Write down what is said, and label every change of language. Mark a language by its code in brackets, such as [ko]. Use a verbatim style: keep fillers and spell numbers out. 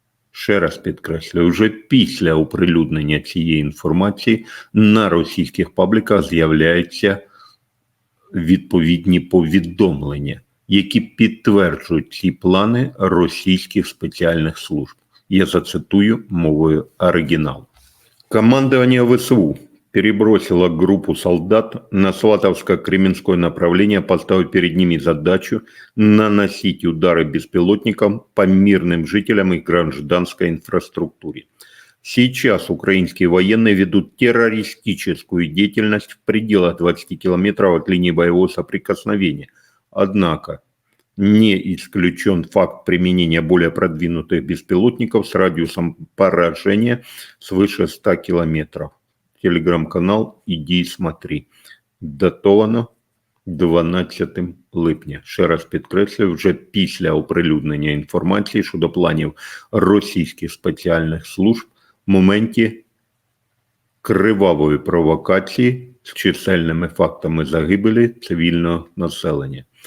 [uk] Ще раз підкреслюю, вже після оприлюднення цієї інформації на російських пабліках з'являються відповідні повідомлення які підтверджують ці плани російських спеціальних служб. Я зацитую мовою оригіналу. [ru] Командование ВСУ перебросило группу солдат на Сватовско-Кременское направление, поставив перед ними задачу наносить удары беспилотникам по мирным жителям и гражданской инфраструктуре. Сейчас украинские военные ведут террористическую деятельность в пределах двадцати километров от линии боевого соприкосновения. Однако не исключен факт применения более продвинутых беспилотников с радиусом поражения свыше ста километров. [uk] Телеграм-канал «Іди і смотри». Датовано дванадцятого липня. Ще раз підкреслюю, вже після оприлюднення інформації щодо планів російських спеціальних служб в моменті кривавої провокації з чисельними фактами загибелі цивільного населення.